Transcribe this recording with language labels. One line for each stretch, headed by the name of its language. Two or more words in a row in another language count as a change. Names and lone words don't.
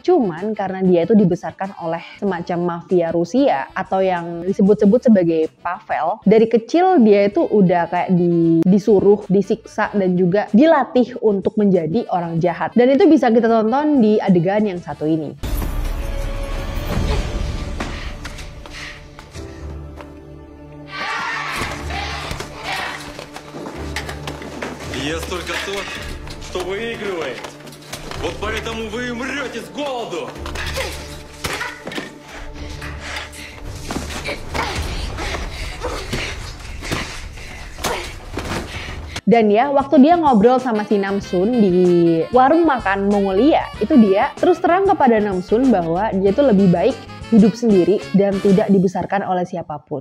Indonesian: Cuman karena dia itu dibesarkan oleh semacam mafia Rusia atau yang disebut-sebut sebagai Pavel. Dari kecil dia itu udah kayak disuruh, disiksa, dan juga dilatih untuk menjadi orang jahat. Dan itu bisa kita tonton di adegan yang satu ini.
Russian: Ест только тот, что выигрывает. Вот поэтому вы умрете с голоду.
Indonesian: Dan ya, waktu dia ngobrol sama si Namsun di warung makan Mongolia, itu dia terus terang kepada Namsun bahwa dia tuh lebih baik hidup sendiri dan tidak dibesarkan oleh siapapun.